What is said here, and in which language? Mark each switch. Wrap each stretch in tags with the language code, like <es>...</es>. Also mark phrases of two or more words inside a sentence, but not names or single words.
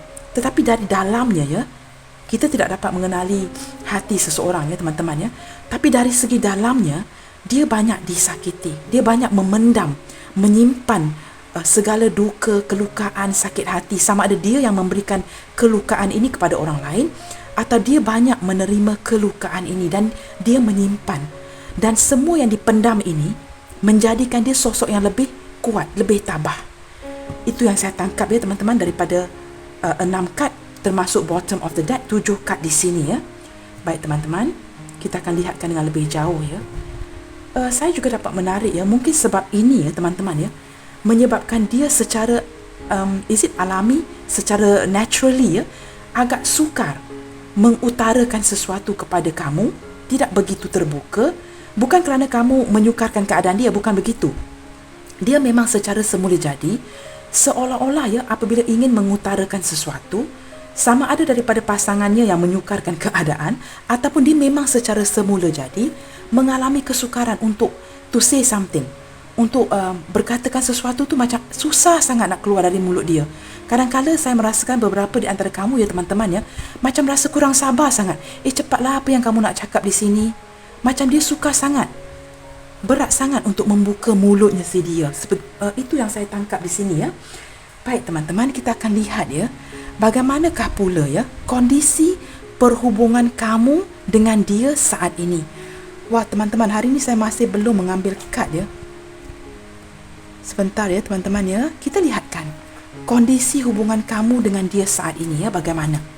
<ms>Tetapi dari dalamnya, kita tidak dapat mengenali hati seseorang, teman-teman, tapi dari segi dalamnya, dia banyak disakiti, dia banyak memendam, menyimpan segala duka, kelukaan, sakit hati, sama ada dia yang memberikan kelukaan ini kepada orang lain atau dia banyak menerima kelukaan ini dan dia menyimpan. Dan semua yang dipendam ini menjadikan dia sosok yang lebih kuat, lebih tabah. Itu yang saya tangkap, teman-teman, daripada 6 kad, termasuk</ms> <en>bottom of the deck,</en> <ms>7 kad di sini, Baik, teman-teman, kita akan lihatkan dengan lebih jauh, saya juga dapat menarik, mungkin sebab ini, teman-teman, menyebabkan dia secara alami, secara naturally, agak sukar mengutarakan sesuatu kepada kamu, tidak begitu terbuka. Bukan kerana kamu menyukarkan keadaan dia, bukan begitu. Dia memang secara semula jadi, seolah-olah apabila ingin mengutarakan sesuatu, sama ada daripada pasangannya yang menyukarkan keadaan, ataupun dia memang secara semula jadi mengalami kesukaran untuk</ms> <en>to say something,</en> <ms>untuk berkatakan sesuatu tu macam susah sangat nak keluar dari mulut dia. Kadang-kadang saya merasakan beberapa di antara kamu, teman-teman, macam rasa kurang sabar sangat. Cepatlah, apa yang kamu nak cakap di sini. Macam dia suka sangat, berat sangat untuk membuka mulutnya dia. Itu yang saya tangkap di sini, Baik, teman-teman, kita akan lihat, bagaimanakah pula, kondisi perhubungan kamu dengan dia saat ini. Wah, teman-teman, hari ini saya masih belum mengambil kad, Sebentar, teman-teman, kita lihatkan kondisi hubungan kamu dengan dia saat ini, bagaimana.</ms>